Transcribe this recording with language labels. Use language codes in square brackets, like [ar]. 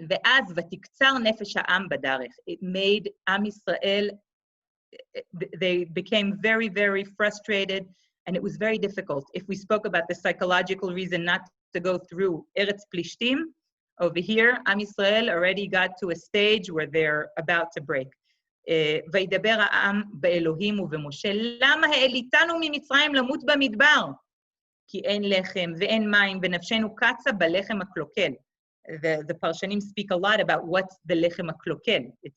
[he] ואז ותקצר נפש העם בדרך. [en] It made Am Yisrael, they became very, very frustrated, and it was very difficult. If we spoke about the psychological reason not to go through Eretz Plishtim, over here, Am Yisrael already got to a stage where they're about to break. [he] וידבר העם באלוהים ובמשה, למה העליתנו ממצרים למות במדבר? כי אין לחם ואין מים ונפשנו קצה בלחם הקלוקל. [en] The Parshanim speak a lot about what's the lechem haklokel.